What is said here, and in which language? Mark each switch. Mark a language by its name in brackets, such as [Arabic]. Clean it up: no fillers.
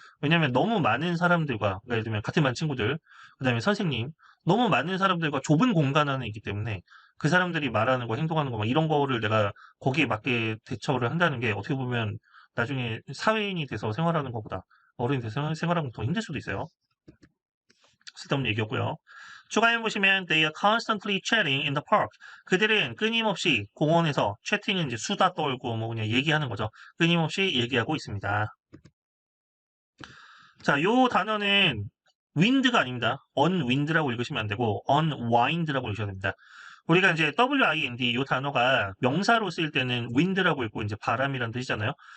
[Korean] 왜냐면 너무 많은 사람들과 그러니까 예를 들면 같은 반 친구들, 그다음에 선생님, 너무 많은 사람들과 좁은 공간 안에 있기 때문에 그 사람들이 말하는 거, 행동하는 거 막 이런 거를 내가 거기에 맞게 대처를 한다는 게 어떻게 보면 나중에 사회인이 돼서 생활하는 것보다 어른이 돼서 생활하는 거 더 힘들 수도 있어요. 쓸데없는 얘기였고요. 추가해 보시면 [English] they are constantly chatting in the park. [Korean] 그들은 끊임없이 공원에서 채팅은 이제 수다 떨고 뭐 그냥 얘기하는 거죠. 끊임없이 얘기하고 있습니다. 자, 요 단어는 wind가 아닙니다. unwind라고 읽으시면 안 되고 unwind라고 읽으셔야 됩니다. 우리가 이제 wind 요 단어가 명사로 쓰일 때는 wind라고 읽고 이제 바람이라는 뜻이잖아요.